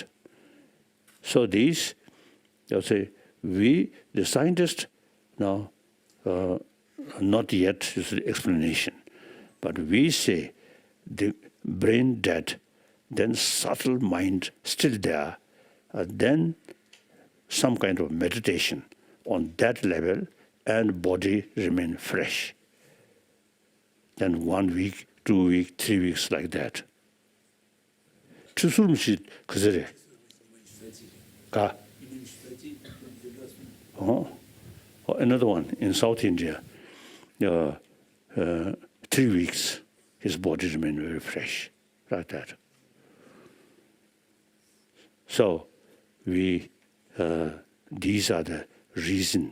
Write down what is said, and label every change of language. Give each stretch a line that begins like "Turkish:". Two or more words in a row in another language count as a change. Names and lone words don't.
English: So these, they'll say, we, the scientists, now, not yet is the explanation, but we say the brain dead, then subtle mind still there, then some kind of meditation on that level, and body remain fresh. Then 1 week, 2 weeks, 3 weeks, like that. Chusurumshi kazere. Ka. Another one in South India. 3 weeks, his body remained very fresh, like that. So we, these are the reason.